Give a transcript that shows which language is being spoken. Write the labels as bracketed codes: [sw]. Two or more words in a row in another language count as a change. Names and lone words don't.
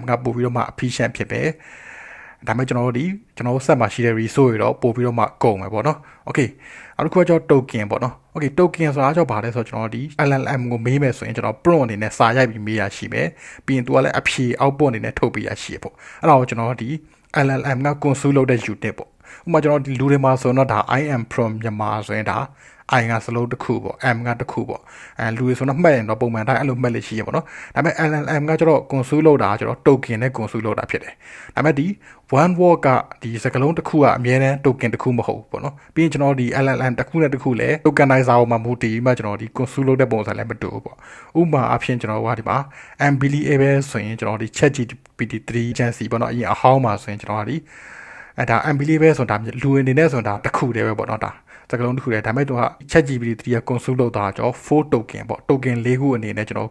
[my] ကပို့ပြီးတော့မှ efficient ဖြစ်တယ်ဒါမဲ့ကျွန်တော်တို့ဆက်မှာရှိတဲ့ resource တွေတော့ပို့ပြီးတော့မှကုန်မယ်ပေါ့နော် okay နောက်တစ်ခုကကျွန်တော် token ပေါ့နော် okay token ဆိုတာကြောင့်ဘာလဲဆိုတော့ကျွန်တော်ဒီ LLM ကိုမေးမယ်ဆိုရင်ကျွန်တော် prompt အနေနဲ့စာရိုက်ပြီးမေးရရှိမယ်ပြီးရင်သူကလည်းအဖြေ output အနေနဲ့ထုတ်ပေးရရှိရပေါ့အဲ့ဒါကိုကျွန်တော်ဒီ LLM က consume လုပ်တဲ့ unit ပေါ့ဥပမာကျွန်တော်ဒီလူတွေမှာဆိုတော့ဒါ [en] I am from Myanmar [my] ဆိုရင်ဒါ I ကစလုံးတစ်ခုပေါ့ M ကတစ်ခုပေါ့လူတွေဆိုတော့မှတ်ရင်တော့ပုံမှန်တိုင်းအဲ့လိုမှတ်လို့ရှိရပေါ့နော်ဒါပေမဲ့ LLM ကကျတော့ consume လုပ်တာကျတော့ token နဲ့ consume လုပ်တာဖြစ်တယ်ဒါပေ မဲ့ဒီ [en] one word [my] ကဒီစကားလုံးတစ်ခုကအမြဲတမ်း token တစ်ခုမဟုတ်ဘူးပေါ့နော်ပြီးရင်ကျွန်တော်ဒီ LLM တစ်ခုနဲ့တစ်ခုလည်း tokenizer ကိုမှမူတည်ပြီးမှကျွန်တော်ဒီ consume လုပ်တဲ့ပုံစံလည်းမတူဘူးပေါ့ဥပမာအဖြစ်ကျွန်တော်ကဒီမှာ unbelievable ဆိုရင်ကျွန်တော်ဒီ ChatGPT 3 agency ပေါ့ နော်အရင်အဟောင်းမှာဆိုရင်ကျွန်တော်ကဒီဒါ unbelievable ဆိုတာလူအနေနဲ့ဆိုတာတစ်ခုတည်းပဲပေါ့နော်ဒါစကားလုံးတစ်ခုတည်းဒါပေမဲ့သူက ChatGPT 3က consume လုပ်တာကြောင့်4 token ပေါ့ token 4ခုအနေနဲ့ကျွန်တော်